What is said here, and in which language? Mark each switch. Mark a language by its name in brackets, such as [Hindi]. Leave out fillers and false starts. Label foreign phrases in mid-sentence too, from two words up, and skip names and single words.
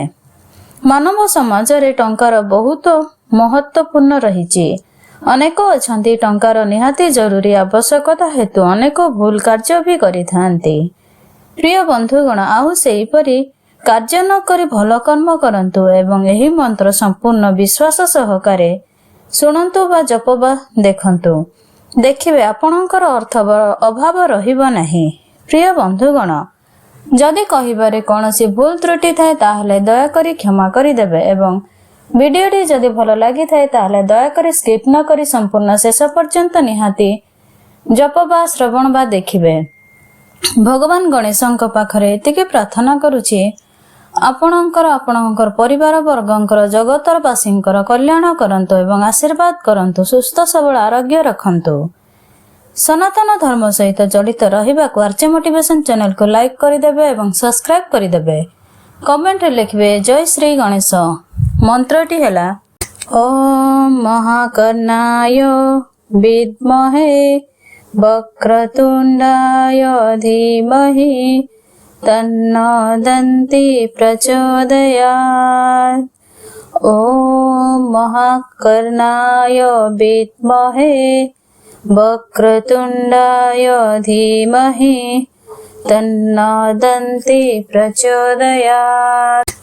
[Odia] ମାନବ ସମାଜରେ ଟଙ୍କାର ବହୁତ ମହତ୍ତ୍ୱପୂର୍ଣ୍ଣ ରହି। ଅନେକ ଅଛନ୍ତି ଟଙ୍କାର ନିହାତି ଜରୁରୀ ଆବଶ୍ୟକତା ହେତୁ ଅନେକ ଭୁଲ କାର୍ଯ୍ୟ ବି କରିଥାନ୍ତି। ପ୍ରିୟ ବନ୍ଧୁଗଣ, ଆଉ ସେହିପରି କାର୍ଯ୍ୟ ନ କରି ଭଲ କର୍ମ କରନ୍ତୁ ଏବଂ ଏହି ମନ୍ତ୍ର ସମ୍ପୂର୍ଣ୍ଣ ବିଶ୍ୱାସ ସହକାରେ ଶୁଣନ୍ତୁ ବା ଜପ ବା ଦେଖନ୍ତୁ। ଦେଖିବେ ଆପଣଙ୍କର ଅର୍ଥ ଅଭାବ ରହିବ ନାହିଁ। ପ୍ରିୟ ବନ୍ଧୁଗଣ, ଯଦି କହିବାରେ କୌଣସି ଭୁଲ ତ୍ରୁଟି ଥାଏ ତାହାହେଲେ ଦୟାକରି କ୍ଷମା କରିଦେବେ ଏବଂ ଭିଡିଓଟି ଯଦି ଭଲ ଲାଗିଥାଏ ତାହାହେଲେ ଦୟାକରି ସ୍କିପ ନ କରି ସମ୍ପୂର୍ଣ୍ଣ ଶେଷ ପର୍ଯ୍ୟନ୍ତ ନିହାତି ଜପ ବା ଶ୍ରବଣ ବା ଦେଖିବେ। ଭଗବାନ ଗଣେଶଙ୍କ ପାଖରେ ଏତିକି ପ୍ରାର୍ଥନା କରୁଛି ଆପଣଙ୍କର ପରିବାର ବର୍ଗଙ୍କର ଜଗତର ବାସୀଙ୍କର କଲ୍ୟାଣ କରନ୍ତୁ ଏବଂ ଆଶୀର୍ବାଦ କରନ୍ତୁ, ସୁସ୍ଥ ସବଳ ଆରୋଗ୍ୟ ରଖନ୍ତୁ। ସନାତନ ଧର୍ମ ସହିତ ଜଡ଼ିତ ରହିବାକୁ ଆର୍ଚେ [English] motivation channel [Odia] କୁ ଲାଇକ କରିଦେବେ ଏବଂ ସବସ୍କ୍ରାଇବ କରିଦେବେ। କମେଣ୍ଟରେ ଲେଖିବେ ଜୟ ଶ୍ରୀ ଗଣେଶ। ମନ୍ତ୍ରଟି ହେଲା [Sanskrit] ओम महाकर्णाय विद्महे वक्रतुंडाय धीमहि तन्नो दन्ति प्रचोदयात्। ओम महाकर्णाय विद्महे वक्रतुंडाय धीमहि तन्नो दन्ति प्रचोदयात्।